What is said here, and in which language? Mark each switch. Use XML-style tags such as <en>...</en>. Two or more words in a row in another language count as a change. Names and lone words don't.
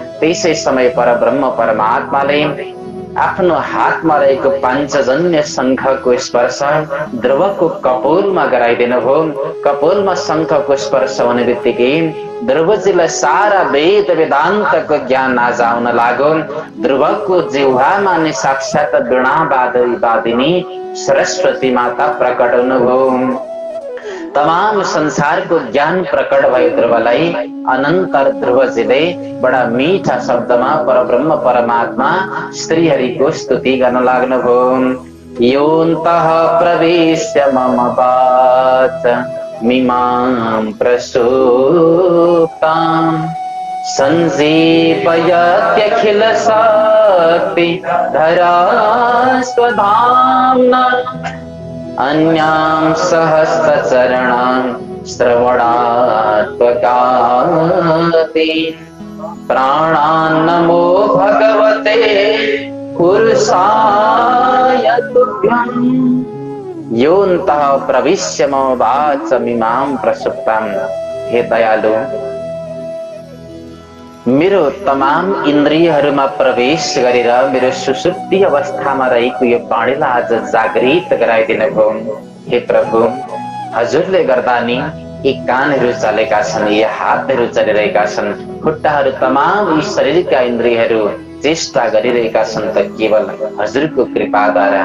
<ne>त्यसै समय परब्रह्म परमात्माले आफ्नो हातमा रहेको पाञ्चजन्य शंखको स्पर्श ध्रुवको कपोलमा गराइदिनु भयो। कपोलमा शंखको स्पर्श हुने बित्तिकै ध्रुवजीलाई सारा वेद वेदान्तको ज्ञान आज आउन लाग्यो। ध्रुवको जिह्वामा नि साक्षात वीणा वादिनी सरस्वती माता प्रकट हुनुभयो। तमाम संसारको ज्ञान प्रकट भयो ध्रुवलाई। अनन्तर ध्रुवजीले बडा मीठा शब्दमा परब्रह्म परमात्मा श्रीहरिको स्तुति गर्न लाग्नुभयो।</ne> <sa>योऽन्तः प्रवेश्य मम वाच मिमां प्रसूप्तां सञ्जीवयत्यखिल शक्ति धरा स्वधाम्ना अन्यां सहस्रचरणां श्रवणात्मकाति प्राणान् नमो भगवते पुरुषाय तुभ्यम्। योऽन्तः प्रविश्य मम वाचमिमां प्रसुप्तां।</sa> <ne>हे दयालु, मेरो तमाम इन्द्रियहरूमा प्रवेश गरेर मेरो सुसुप्ति अवस्थामा रहेको यो वाणीलाई आज जागृत गराइदिनु भयो। हे प्रभु, हजुरले गर्दा नि यी कानहरू चलेका छन्, यी हातहरू चलिरहेका छन्, खुट्टाहरू, तमाम यी शरीरका इन्द्रियहरू चेष्टा गरिरहेका छन् त केवल हजुरको कृपाद्वारा।</ne>